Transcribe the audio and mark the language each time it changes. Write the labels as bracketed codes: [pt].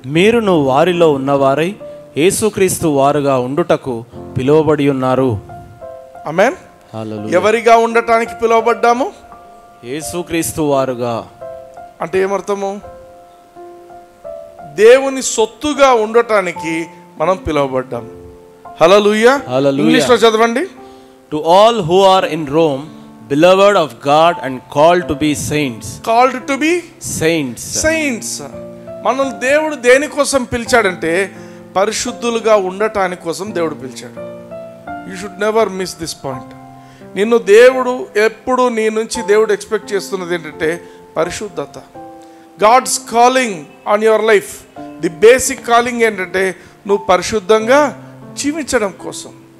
[te] మీరును వారిలో ఉన్నవారై యేసుక్రీస్తు వారుగా ఉండుటకు పిలువబడి ఉన్నారు. ఆమేన్. ఎవరిగా ఉండటానికి పిలువబడ్డాము? యేసుక్రీస్తు వారుగా. అంటే ఏమర్థము? దేవుని సొత్తుగా ఉండటానికి మనం పిలువబడ్డాము. హల్లెలూయా. ఇంగ్లీష్లో చదవండి. [en] To all who are in Rome, beloved of God and called to be saints. Called to be saints. [te] మనల్ని దేవుడు దేనికోసం పిలిచాడంటే పరిశుద్ధులుగా ఉండటానికి కోసం దేవుడు పిలిచాడు. [en] You should never miss this point. [te] నిన్ను దేవుడు ఎప్పుడు నీ నుంచి దేవుడు ఎక్స్పెక్ట్ చేస్తున్నది ఏంటంటే పరిశుద్ధత. [en] God's calling on your life, the basic calling [te] ఏంటంటే నువ్వు పరిశుద్ధంగా జీవించడం కోసం.